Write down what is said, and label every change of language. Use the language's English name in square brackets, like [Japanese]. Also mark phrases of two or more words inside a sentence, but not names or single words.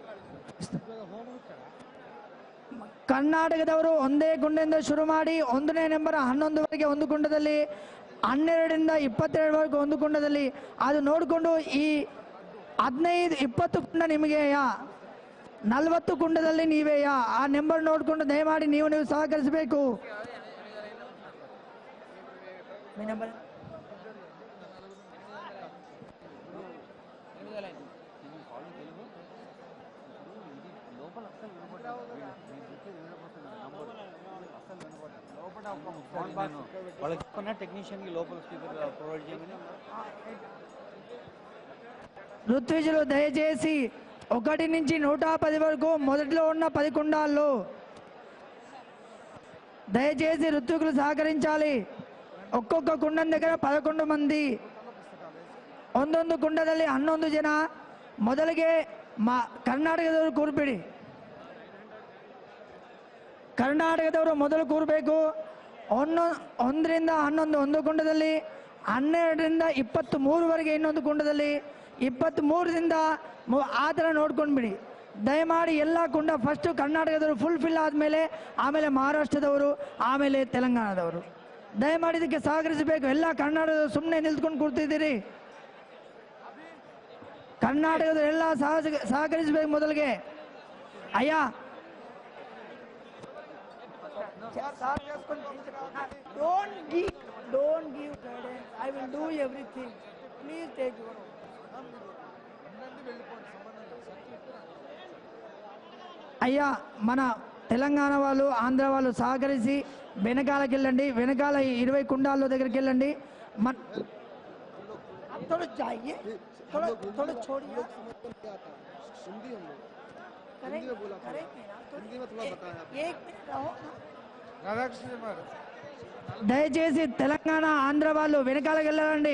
[Kannada] ಕರ್ನಾಟಕದವರು ಒಂದೇ ಕುಂಡದಿಂದ ಶುರು ಮಾಡಿ 1ನೇ ನಂಬರ್ 11ವರೆಗೆ ಒಂದು ಕುಂಡದಲ್ಲಿ, 12ರಿಂದ 22ವರೆಗೆ ಒಂದು ಕುಂಡದಲ್ಲಿ, ಅದು ನೋಡಿಕೊಂಡು ಈ 15-20 ಕುಂಡ ನಿಮಗೆಯಾ, 40 ಕುಂಡದಲ್ಲಿ ನೀವೇಯಾ, ಆ ನಂಬರ್ ನೋಡಿಕೊಂಡು ದಯಮಾಡಿ ನೀವು ಸಹಕರಿಸಬೇಕು. [Telugu] టెక్నీషియన్ కి లోపల [English] speaker provide [Telugu] చేయమని. ఋత్విజులు దయచేసి 1 నుంచి 110 వరకు మొదట్లో ఉన్న 10 కుండాల్లో దయచేసి ఋత్వికులు సహకరించాలి. ఒక్కొక్క కుండం దగ్గర [Kannada] 11 ಮಂದಿ, ಒಂದೊಂದು ಕುಂಡದಲ್ಲಿ 11 ಜನ. ಮೊದಲಿಗೆ ಕರ್ನಾಟಕದವರು ಕೂರ್ಬಿಡಿ, ಕರ್ನಾಟಕದವರು ಮೊದಲು ಕೂರಬೇಕು. 1ರಿಂದ 11 ಒಂದು ಕುಂಡದಲ್ಲಿ, 12ರಿಂದ 23ವರೆಗೆ ಇನ್ನೊಂದು ಕುಂಡದಲ್ಲಿ, 23ರಿಂದ ಆ ಥರ ನೋಡ್ಕೊಂಡ್ಬಿಡಿ. ದಯಮಾಡಿ ಎಲ್ಲ ಕುಂಡ ಫಸ್ಟ್ ಕರ್ನಾಟಕದವರು [English] full fill [Kannada] ಆದಮೇಲೆ ಆಮೇಲೆ ಮಹಾರಾಷ್ಟ್ರದವರು, ಆಮೇಲೆ ತೆಲಂಗಾಣದವರು. ದಯಮಾಡಿ ಇದಕ್ಕೆ ಸಹಕರಿಸಬೇಕು. ಎಲ್ಲ ಕರ್ನಾಟಕದವರು ಸುಮ್ಮನೆ ನಿಲ್ತ್ಕೊಂಡು ಕೂರ್ತಿದ್ದೀರಿ. ಕರ್ನಾಟಕದವರು ಎಲ್ಲ ಸಹಕರಿಸಬೇಕು. ಮೊದಲಿಗೆ ಅಯ್ಯ [English] don't give guidance. I will do everything. Please take your own. [Telugu] అయ్యా మన తెలంగాణ వాళ్ళు, ఆంధ్ర వాళ్ళు సహకరించి వెనకాలకి వెళ్ళండి. వెనకాల 20 కుండాల్లో దగ్గరికి వెళ్ళండి. దయచేసి తెలంగాణ ఆంధ్ర వాళ్ళు వెనకాలకి వెళ్ళండి.